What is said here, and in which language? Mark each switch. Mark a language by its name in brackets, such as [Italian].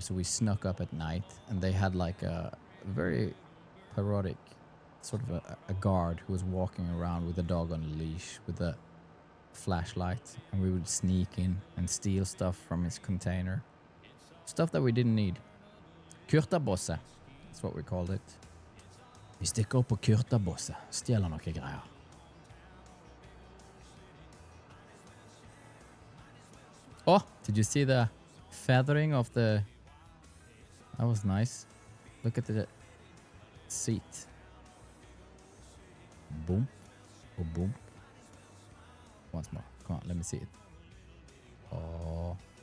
[English] So we snuck up at night, and they had like a very parodic sort of a guard who was walking around with a dog on a leash with a flashlight, and we would sneak in and steal stuff from his container. Stuff that we didn't need. Kurtabosse, that's what we called it. [Norwegian] Vi stikker opp på Kurtabosse, stjeler noe greier. [English] Oh, did you see the feathering of the... That was nice. Look at the seat. Boom. Oh, boom. Once more. Come on, let me see it. Oh.